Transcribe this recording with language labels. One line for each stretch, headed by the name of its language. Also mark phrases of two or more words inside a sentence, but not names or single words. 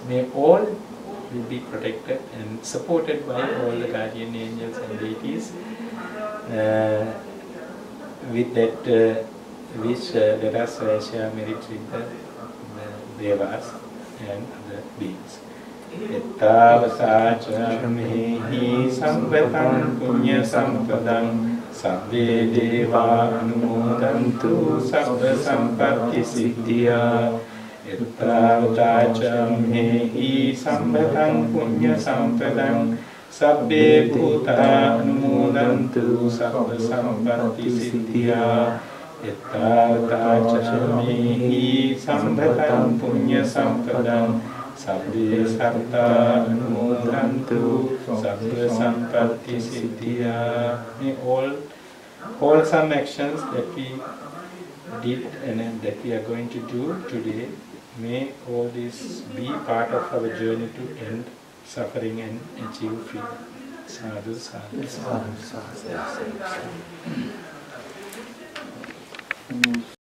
English: May all will be protected and supported by all the guardian angels and deities. With that wish, let us share merit with the Devas and other beings.
Pali: Ettavasāca mehi samvetam punya sampadam sabbe deva anumodantu sabba sampatti siddhya. Ettavasāca mehi samvetam punya sampadam sabbe bhuta anumodantu sabba sampatti siddhya. Ettavasāca mehi samvetam punya sampadam sabbe satta anumodantu sabba sampatti siddhya.
English: May all wholesome actions that we did and that we are going to do today, may all this be part of our journey to end suffering and achieve freedom.
Pali: Sadhu, sadhu, sadhu, sadhu.